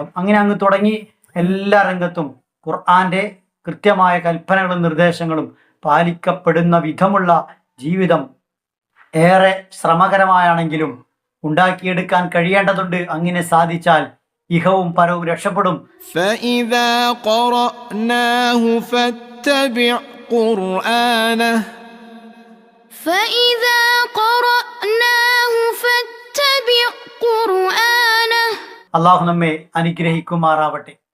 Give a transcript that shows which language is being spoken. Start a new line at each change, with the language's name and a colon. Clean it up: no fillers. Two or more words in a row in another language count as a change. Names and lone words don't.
Malayalam: അങ്ങനെ അങ്ങ് തുടങ്ങി എല്ലാ രംഗത്തും ഖുർആന്റെ കൃത്യമായ കൽപ്പനകളും നിർദ്ദേശങ്ങളും പാലിക്കപ്പെടുന്ന വിധമുള്ള ജീവിതം ഏറെ ശ്രമകരമായാണെങ്കിലും ഉണ്ടാക്കിയെടുക്കാൻ കഴിയേണ്ടതുണ്ട്. അങ്ങനെ സാധിച്ചാൽ ഇഹവും പരവും രക്ഷപ്പെടും.
Arabic: فإذا قرأناه فاتبع قرآنه فإذا قرأناه فاتبع قرآنه.
Malayalam: അള്ളാഹു നമ്മെ അനുഗ്രഹിക്കുമാറാവട്ടെ.